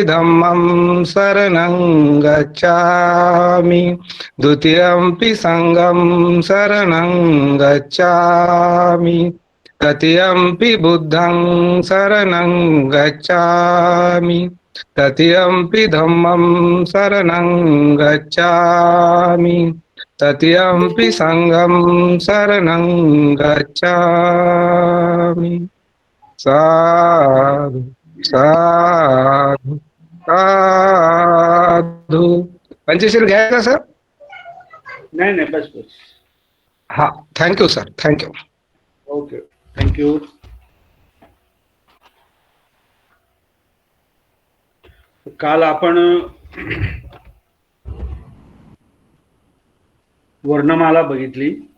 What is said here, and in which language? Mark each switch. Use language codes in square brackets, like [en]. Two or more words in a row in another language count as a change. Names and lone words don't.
[pi] धम्मं शरणं गच्छामि द्वितीयंपि संघं शरणं गच्छामि तृतीयंपि बुद्धं शरणं गच्छामि तृतीयंपि धम्मं शरणं गच्छामि तृतीयंपि संघं शरणं गच्छामि. साधु साधु साधु. [mr] पंचशील घ्यायचा सर? नाही नाही, बस बस. [en] हा, thank you sir, thank you. okay, thank you. [mr] काल आपण वर्णमाला बघितली.